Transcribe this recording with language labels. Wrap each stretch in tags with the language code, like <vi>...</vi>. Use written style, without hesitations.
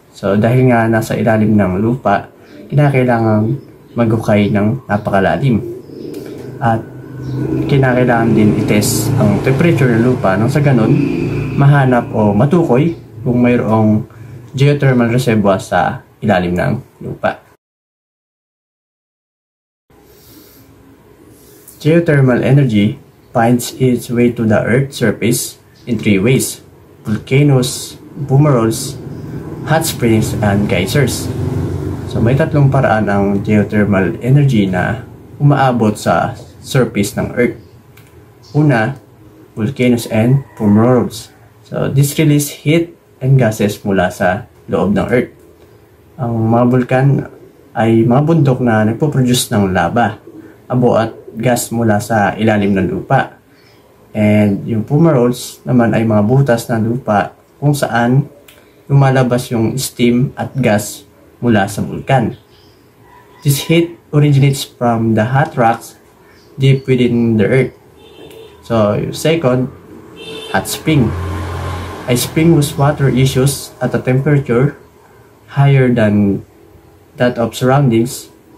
<tl>So dahil nga nasa ilalim ng lupa, kinakailangan maghukay ng napakalalim. At kinakailangan din i-test ang temperature ng lupa nang sa ganun mahanap o matukoy kung mayroong geothermal reservoir sa ilalim ng lupa.</tl> <en>Geothermal energy finds its way to the Earth's surface in three ways: volcanoes, fumaroles, hot springs, and geysers.</en> <tl>So may tatlong paraan ang geothermal energy na umaabot sa surface ng Earth. Una,</tl> <en>volcanoes and fumaroles. So this release heat and gases</en> <tl>mula sa loob ng Earth. Ang mga bulkan ay mga bundok na nagpo-produce ng lava, abo at gas mula sa ilalim ng lupa. And yung fumaroles naman ay mga butas ng lupa kung saan lumalabas yung steam at gas mula sa bulkan.</tl> <en>This heat originates from the hot rocks deep within the Earth. So, second, hot spring. A spring whose water issues at a temperature higher than that of surroundings.</en>